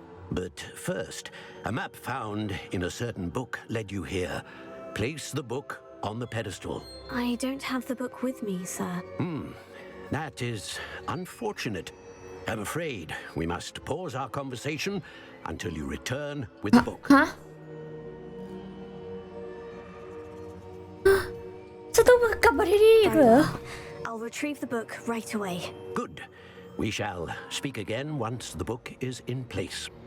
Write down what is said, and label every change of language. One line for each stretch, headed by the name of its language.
English: But first, a map found in a certain book led you here. Place the book on the pedestal. I don't have the book with me, sir. That is unfortunate. I'm afraid we must pause our conversation until you return with the book.
Thai: ฮะจะต้องกลับมาที่นี่อีกเหรอ
English: I'll retrieve the book right away. Good. We shall speak again once the book is in place.